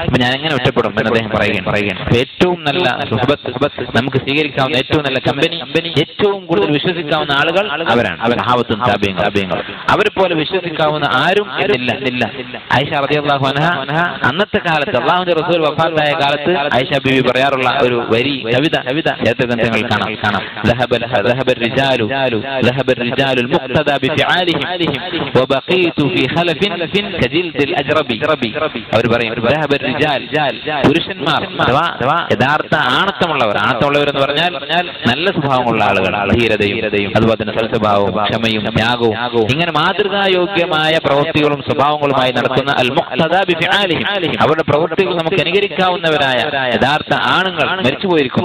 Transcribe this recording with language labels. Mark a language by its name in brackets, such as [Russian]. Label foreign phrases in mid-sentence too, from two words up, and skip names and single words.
[Malayalam] അപ്പൊ ഞാൻ എങ്ങനെ ഒറ്റപ്പെടും എന്ന് അദ്ദേഹം പറയുകയാണ്. ഏറ്റവും നല്ല സുഹബത്ത് നമുക്ക് സ്വീകരിക്കാവുന്ന ഏറ്റവും നല്ല കമ്പനി, ഏറ്റവും കൂടുതൽ വിശ്വസിക്കാവുന്ന ആളുകൾ അവരാണ്. സഹാബത്തും താബിഈങ്ങളും. അവരെ പോലെ വിശ്വസിക്കാവുന്ന ആരും ഇല്ല. ആയിഷ [Arabic] رضي الله عنها [Malayalam] അന്നത്തെ കാലത്ത് അല്ലാഹുവിന്റെ റസൂൽ വഫാത്തായ കാലത്ത് ആയിഷ ബീവി പറയാറുള്ള ഒരു വരി, കവിത ചരിത്രഗ്രന്ഥങ്ങൾ കാണാം. [Arabic] ذهب الرجال المقتدى بفعالهم وبقيت في خلف كجلد الأجرب. [Malayalam] അവർ പറയും, [Arabic] ذهب الرجال, [Malayalam] പുരുഷന്മാർ അഥവാ യഥാർത്ഥ ആണത്തമുള്ളവർ എന്ന് പറഞ്ഞാൽ നല്ല സ്വഭാവമുള്ള ആളുകൾ, ധീരതയും അതുപോലെ തന്നെ സൽസ്വഭാവവും ക്ഷമയും ത്യാഗവും ഇങ്ങനെ മാതൃകായോഗ്യമായ പ്രവൃത്തികളും സ്വഭാവങ്ങളുമായി നടക്കുന്ന [Arabic] المقتدى بفعالهم, [Malayalam] അവരുടെ പ്രവൃത്തികൾ നമുക്ക് അനുകരിക്കാവുന്നവരായ യഥാർത്ഥ ആണുങ്ങൾ മരിച്ചുപോയിരിക്കും.